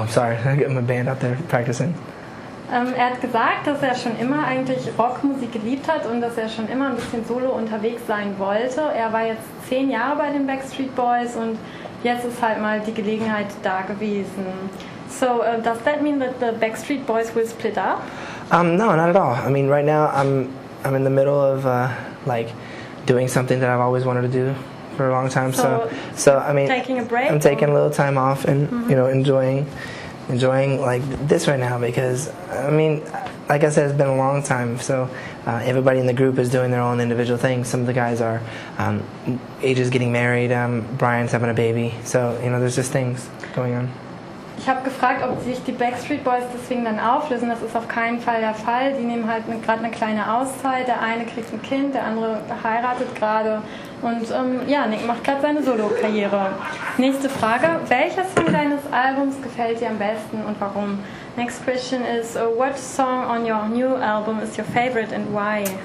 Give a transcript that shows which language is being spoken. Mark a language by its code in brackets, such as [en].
[en] I'm sorry, I got my band out there practicing. [de] Er hat gesagt, dass er schon immer eigentlich Rockmusik geliebt hat und dass er schon immer ein bisschen solo unterwegs sein wollte. Er war jetzt 10 Jahre bei den Backstreet Boys und jetzt ist halt mal die Gelegenheit da gewesen. [en] So, does that mean that the Backstreet Boys will split up? No, not at all. I mean, right now I'm in the middle of like doing something that I've always wanted to do for a long time. So I mean, taking a break. I'm taking a little time off and you know enjoying like this right now because I mean, like I said, it's been a long time. So everybody in the group is doing their own individual things. Some of the guys are Age's getting married. Brian's having a baby. So you know, there's just things going on. [de] Ich habe gefragt, ob sich die Backstreet Boys deswegen dann auflösen. Das ist auf keinen Fall der Fall. Die nehmen halt gerade eine kleine Auszeit. Der eine kriegt ein Kind, der andere heiratet gerade. Und ja, Nick macht gerade seine Solo-Karriere. Nächste Frage. Welcher Song deines Albums gefällt dir am besten und warum? [en] Next question is, what song on your new album is your favorite and why?